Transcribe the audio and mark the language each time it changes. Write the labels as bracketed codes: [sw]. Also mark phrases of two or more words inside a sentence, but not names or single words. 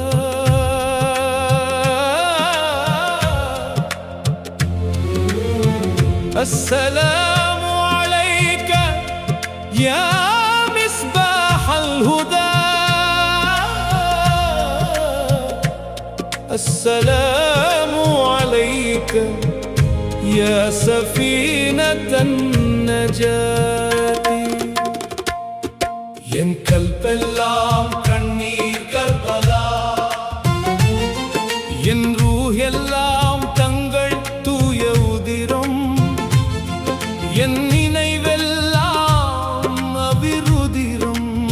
[ar] السلام عليك يا مصباح الهدى. السلام عليك يا سفينة النجاة. [ta] என் கல்பெல்லாம் கண்ணீர் கர்பலா, என் ரூஹெல்லாம் தங்கள் தூய உதிரம், என் நினைவெல்லாம் அவிருதிரம்.